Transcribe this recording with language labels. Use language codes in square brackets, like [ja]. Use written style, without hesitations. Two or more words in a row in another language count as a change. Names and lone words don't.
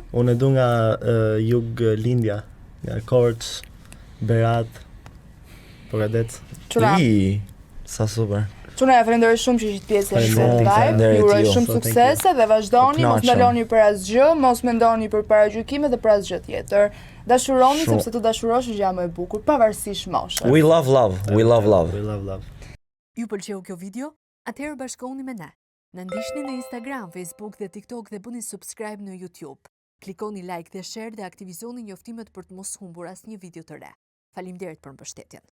[sq] Unë e du nga jug Lindja, nga Korç, Berat, Pogadec. Quna? Sa super. Quna, falenderoj shumë që ishit pjesë e shkëtë live, ju uroj shumë suksese dhe vazhdoni, mos ndaloni për asgjë, mos mendoni për paragjykime dhe për asgjë tjetër. Dashuroni sepse të dashurosh është gjë më e bukur, pavarësisht moshës. [en] We love love. [sq] Ju pëlqeu kjo video? Atëherë bashkohuni me ne. Na ndiqni në Instagram, Facebook dhe TikTok dhe bëni subscribe në YouTube. Klikoni like dhe share dhe aktivizoni njoftimet për të mos humbur asnjë video të re. Faleminderit për mbështetjen.